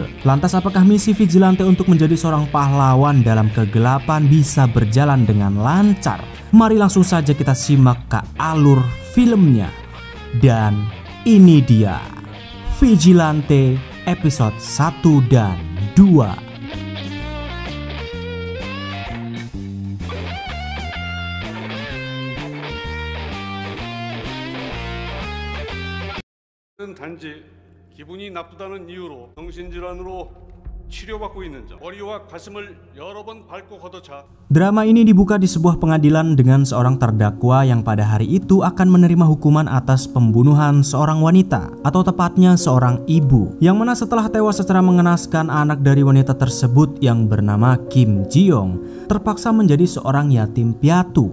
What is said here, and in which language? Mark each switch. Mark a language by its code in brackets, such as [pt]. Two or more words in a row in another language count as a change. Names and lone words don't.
[id] Lantas apakah misi Vigilante untuk menjadi seorang pahlawan dalam kegelapan bisa berjalan dengan lancar? Mari langsung saja kita simak ke alur filmnya. Dan ini dia Vigilante episode 1 dan 2. [ko] 단지 기분이 나쁘다는 이유로 정신질환으로 치료받고 있는 점, 머리와 가슴을 여러 번 밟고 걷어차. [id] Drama ini dibuka di sebuah pengadilan dengan seorang terdakwa yang pada hari itu akan menerima hukuman atas pembunuhan seorang wanita, atau tepatnya seorang ibu, yang mana setelah tewas secara mengenaskan, anak dari wanita tersebut yang bernama Kim Ji-young terpaksa menjadi seorang yatim piatu.